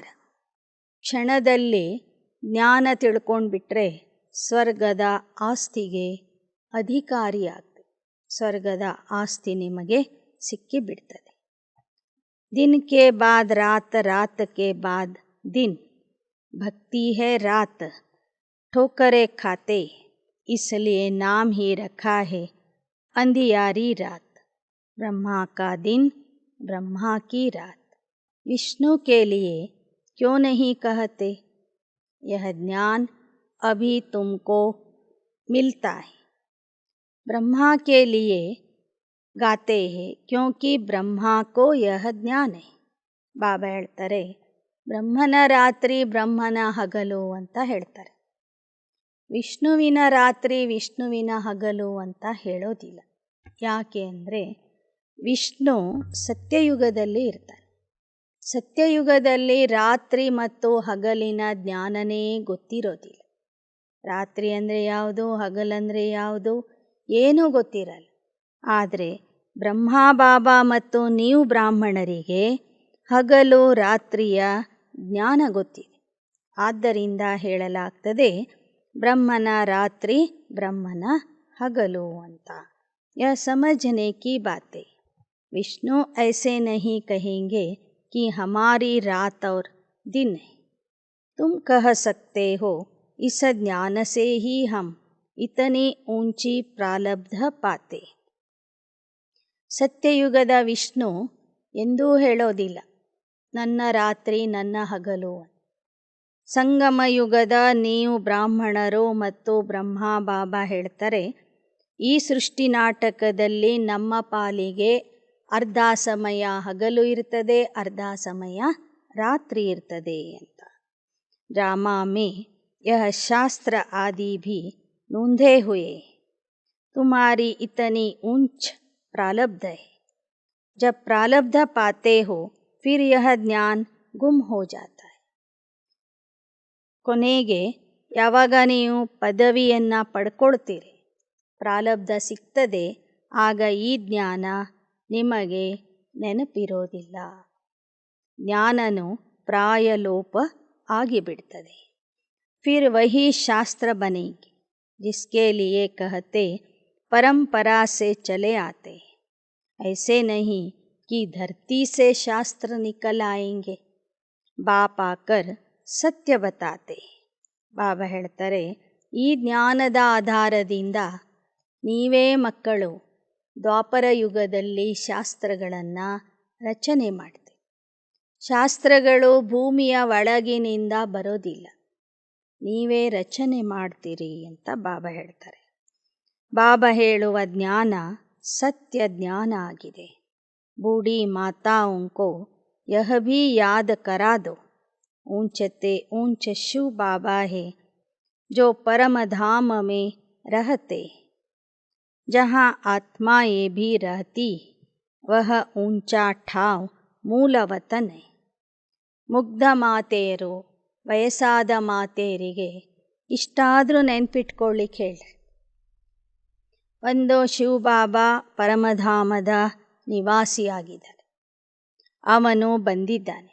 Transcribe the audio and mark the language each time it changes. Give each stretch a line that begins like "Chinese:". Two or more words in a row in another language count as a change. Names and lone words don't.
Kannada: ಕ್ಷಣದಲ್ಲಿ ಜ್ಞಾನ ತಿಳ್ಕೊಂಡ್ಬಿಟ್ರೆ ಸ್ವರ್ಗದ ಆಸ್ತಿಗೆ ಅಧಿಕಾರಿಯಾಗ್ತದೆ. ಸ್ವರ್ಗದ ಆಸ್ತಿ ನಿಮಗೆ ಸಿಕ್ಕಿಬಿಡ್ತದೆ.
Hindi: दिन के बाद रात, रात के बाद दिन, भक्ति है रात ठोकरे खाते, इसलिए नाम ही रखा है अंधियारी रात. ब्रह्मा का दिन, ब्रह्मा की रात. विष्णु के लिए क्यों नहीं कहते? यह ज्ञान अभी तुमको मिलता है. ब्रह्मा के लिए गाते हैं क्योंकि ब्रह्मा को यह ज्ञान है.
Kannada: ಬಾಬಾ ಹೇಳ್ತಾರೆ, ಬ್ರಹ್ಮನ ರಾತ್ರಿ ಬ್ರಹ್ಮನ ಹಗಲು ಅಂತ ಹೇಳ್ತಾರೆ. ವಿಷ್ಣುವಿನ ರಾತ್ರಿ ವಿಷ್ಣುವಿನ ಹಗಲು ಅಂತ ಹೇಳೋದಿಲ್ಲ. ಯಾಕೆ ಅಂದರೆ ವಿಷ್ಣು ಸತ್ಯಯುಗದಲ್ಲಿ ಇರ್ತಾನೆ. ಸತ್ಯಯುಗದಲ್ಲಿ ರಾತ್ರಿ ಮತ್ತು ಹಗಲಿನ ಜ್ಞಾನನೇ ಗೊತ್ತಿರೋದಿಲ್ಲ. ರಾತ್ರಿ ಅಂದರೆ ಯಾವುದು, ಹಗಲಂದರೆ ಯಾವುದು ಏನೂ ಗೊತ್ತಿರಲ್ಲ. ಆದರೆ ಬ್ರಹ್ಮ ಬಾಬಾ ಮತ್ತು ನೀವು ಬ್ರಾಹ್ಮಣರಿಗೆ ಹಗಲು ರಾತ್ರಿಯ ಜ್ಞಾನ ಗೊತ್ತಿದೆ. ಆದ್ದರಿಂದ ಹೇಳಲಾಗ್ತದೆ ಬ್ರಹ್ಮನ ರಾತ್ರಿ ಬ್ರಹ್ಮನ ಹಗಲು ಅಂತ.
Hindi: यह समझने की बातें. विष्णु ऐसे नहीं कहेंगे कि हमारी रात और दिन है. तुम कह सकते हो इस ज्ञान से ही हम इतनी ऊंची प्रारब्ध पाते.
Kannada: ಸತ್ಯಯುಗದ ವಿಷ್ಣು ಎಂದೂ ಹೇಳೋದಿಲ್ಲ ನನ್ನ ರಾತ್ರಿ ನನ್ನ ಹಗಲು. ಸಂಗಮ ಯುಗದ ನೀವು ಬ್ರಾಹ್ಮಣರು ಮತ್ತು ಬ್ರಹ್ಮ ಬಾಬಾ ಹೇಳ್ತಾರೆ ಈ ಸೃಷ್ಟಿ ನಾಟಕದಲ್ಲಿ ನಮ್ಮ ಪಾಲಿಗೆ ಅರ್ಧ ಸಮಯ ಹಗಲು ಇರ್ತದೆ, ಅರ್ಧ ಸಮಯ ರಾತ್ರಿ ಇರ್ತದೆ ಅಂತ.
Hindi: ड्रामा में यह शास्त्र आदि भी नूंधे हुए. तुम्हारी इतनी ऊंच प्रारब्ध है. जब प्रारब्ध पाते हो फिर यह ज्ञान गुम हो जाता है.
Kannada: ಕೊನೆಗೆ ಯಾವಾಗ ನೀವು ಪದವಿಯನ್ನು ಪಡ್ಕೊಳ್ತೀರಿ, ಪ್ರಾರಬ್ಧ ಸಿಗ್ತದೆ, ಆಗ ಈ ಜ್ಞಾನ ನಿಮಗೆ ನೆನಪಿರೋದಿಲ್ಲ. ಜ್ಞಾನನು ಪ್ರಾಯಲೋಪ ಆಗಿಬಿಡ್ತದೆ.
Hindi: फिर वही शास्त्र बनेगी जिसके लिए कहते परंपरा से चले आते. ऐसे नहीं कि धरती से शास्त्र निकल आएंगे. बाप आकर सत्य बताते.
Kannada: ಬಾಬಾ ಹೇಳ್ತಾರೆ ಈ ಜ್ಞಾನದ ಆಧಾರದಿಂದ ನೀವೇ ಮಕ್ಕಳು ದ್ವಾಪರ ಯುಗದಲ್ಲಿ ಶಾಸ್ತ್ರಗಳನ್ನು ರಚನೆ ಮಾಡ್ತೀವಿ. ಶಾಸ್ತ್ರಗಳು ಭೂಮಿಯ ಒಳಗಿನಿಂದ ಬರೋದಿಲ್ಲ, ನೀವೇ ರಚನೆ ಮಾಡ್ತೀರಿ ಅಂತ ಬಾಬಾ ಹೇಳ್ತಾರೆ. ಬಾಬಾ ಹೇಳುವ ಜ್ಞಾನ ಸತ್ಯ ಜ್ಞಾನ ಆಗಿದೆ.
Hindi: ಬೂಢಿ ಮಾತಾओंको यह भी याद करा दो. ऊंचते ऊंच शिव बाबा है जो परम धाम में रहते. जहाँ आत्माएं भी रहती वह ऊंचा ठाव मूल वतन.
Kannada: ಮುಗ್ಧ ಮಾತೆಯರು ವಯಸ್ಸಾದ ಮಾತೆಯರಿಗೆ ಇಷ್ಟಾದರೂ ನೆನ್ಪಿಟ್ಕೊಳ್ಳಿಕ್ಕೆ ಹೇಳ್ರಿ. ಒಂದು ಶಿವಬಾಬಾ ಪರಮಧಾಮದ ನಿವಾಸಿಯಾಗಿದ್ದಾನೆ, ಅವನು ಬಂದಿದ್ದಾನೆ.